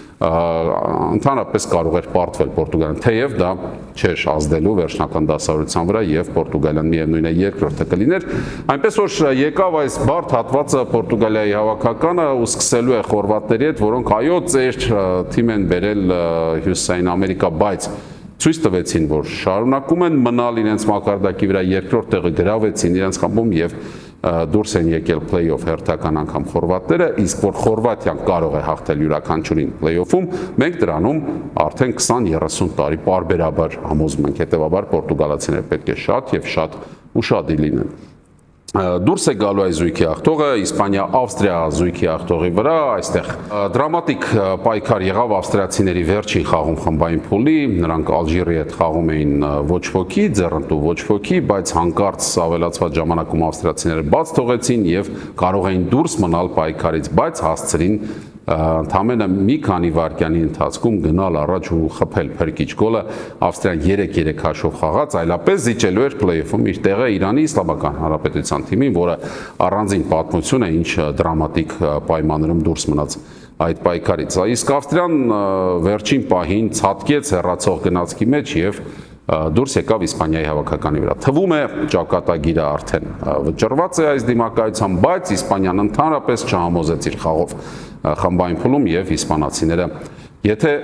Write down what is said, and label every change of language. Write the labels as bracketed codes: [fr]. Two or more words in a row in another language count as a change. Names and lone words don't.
[hy] Ընդհանրապես կարող էր պարտվել Պորտուգալիան, թեև դա չէր ազդելու վերջնական դասավորության վրա եւ Պորտուգալիան միևնույն է երկրորդը կլիներ։ Այնպես որ եկավ այս բարդ հատվածը Պորտուգալիայի հավաքականը ու սկսելու է խորվաթների հետ, որոնք այո ծեր թիմ են բերել Հյուսիսային Ամերիկա, բայց ցույց տվեցին, որ շարունակում են մնալ իրենց մակարդակի վրա, երկրորդ տեղը գրավեցին իրենց խմբում եւ դուրս են եկել play-off հերթական անգամ խորվաթները, իսկ որ Խորվաթիան կարող է հաղթել յուրաքանչյուրին play-off-ում, մենք դրանում արդեն 20-30 տարի պարբերաբար համոզում ենք, հետևաբար պորտուգալացիները պետք է շատ եւ շատ ուշադիր լինեն։ Դուրս է գալու այս զույգի հաղթողը Իսպանիա-Ավստրիա զույգի հաղթողի վրա, այստեղ դրամատիկ պայքար եղավ ավստրիացիների վերջին խաղում խմբային փուլի, նրանք Ալժիրի հետ խաղում էին ոչ ոքի, ձեռնտու ոչ ոքի, բայց հանկարծ ավելացված ժամանակում ավստրիացիները բաց թողեցին եւ կարող էին դուրս մնալ պայքարից, բայց հասցրին ընդամենը մի քանի վայրկյանի ընթացքում գնալ առաջ ու խփել փրկիչ գոլը, Ավստրիան 3-3 հաշվով խաղաց, այլապես զիջելու էր play-off-ում իր տեղը Իրանի Իսլամական Հանրապետության թիմին, որը առանձին պատմություն է, ինչ դրամատիկ պայմաններում դուրս մնաց այդ պայքարից։ Իսկ Ավստրիան վերջին պահին ցատկեց հեռացող գնացքի մեջ եւ դուրս եկավ Իսպանիայի հավաքականի վրա։ Թվում է ճակատագիրը արդեն վճռված է այս դիմակայությամբ, բայց Իսպանիան ընդհանրապես չհամոզեց իր խաղով խմբային փուլում եւ իսպանացիները եթե